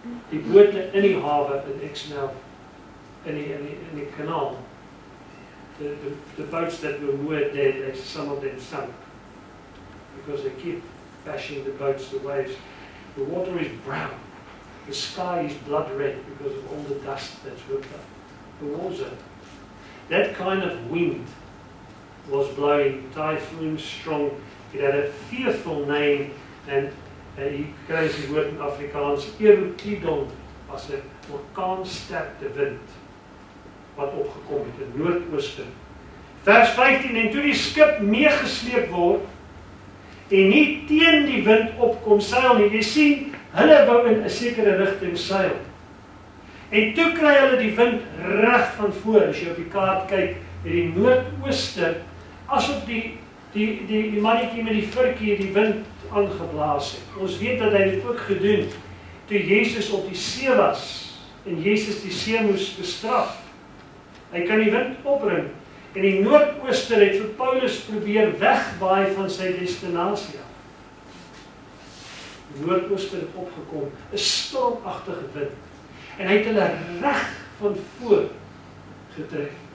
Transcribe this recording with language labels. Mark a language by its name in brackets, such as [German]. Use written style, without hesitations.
[Afrikaans] Die bote in die hawe in Exmouth, in die kanaal, [English] the boats that were moored there, some of them sunk because they keep bashing the boats, the waves. The water is brown. The sky is blood red because of all the dust that's whipped up. The war zone. That kind of wind was blowing, typhoon strong. It had a fearful name, and [Afrikaans] jy kry die woord in Afrikaans, Euroclydon, as 'n orkaansterkte wind wat opgekom het in noordooste. Vers 15, en toe die skip meegesleep word en nie teen die wind opkom seil nie. Jy sien, hulle wou in 'n sekere rigting seil. En toe kry hulle die wind reg van voor. As jy op die kaart kyk, met die noordooste, asof die mannetjie met die vurkie die wind aangeblaas het. Ons weet dat hy dit ook gedoen toe Jesus op die see was en Jesus die see moes bestraf. Hy kan die wind opbring en die noordooster het vir Paulus probeer wegwaai van sy destinasie. Die noordooster het opgekom, 'n stormagtige wind. En hy het hulle reg van voor getrek.